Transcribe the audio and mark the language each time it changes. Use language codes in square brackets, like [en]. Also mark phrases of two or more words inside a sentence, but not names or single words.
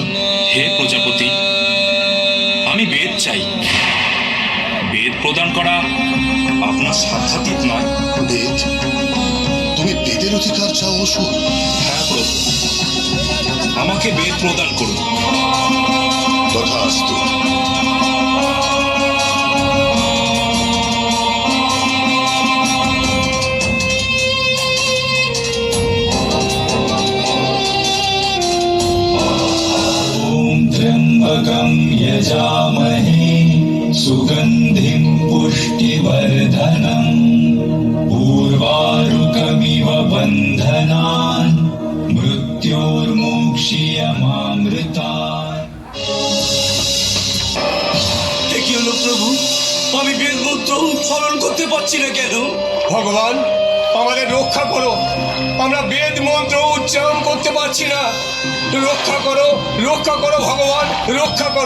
[bn] হে প্রজাপতি, আমি বেদ চাই। বেদ প্রদান করা আপনার সাধ্যাতীত নয়। বেদ? প্রতিকার চাও অসুর? হ্যাঁ প্রভু, আমাকে বেদ প্রদান করুন। তথাস্তু। [sa] त्र्यम्बकं यजामहे सुगन्धिं पुष्टिवर्धनम् उर्वारुकमिव बन्धनान् मृत्योर्मोक्ष्यमामृतान्। [bn] কি হলো প্রভু? আমি বেদ মন্ত্র উচ্চারণ করতে পারছি না কেন? ভগবান, আমাদের রক্ষা করো, আমরা বেদ মন্ত্র উচ্চারণ করতে পারছি না। রক্ষা করো, রক্ষা করো ভগবান, রক্ষা করো।